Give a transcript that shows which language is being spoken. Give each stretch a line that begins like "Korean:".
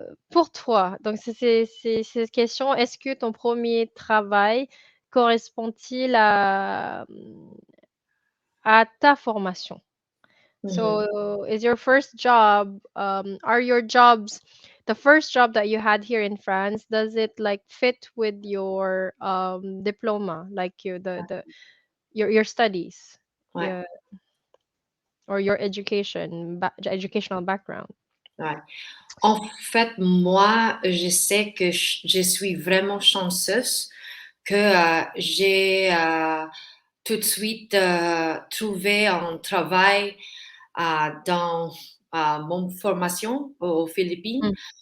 French: Pour toi, donc c'est cette question, est-ce que ton premier travail correspond-il à ta formation? Mhm.
English: So, is your first job, are your jobs the first job that you had here in France, does it, like, fit with your, diploma, like your studies? Ouais, Yeah, or your educational background? ouais.
French: En fait, moi, je sais que je suis vraiment chanceuse que j'ai tout de suite trouvé un travail dans mon formation aux Philippines.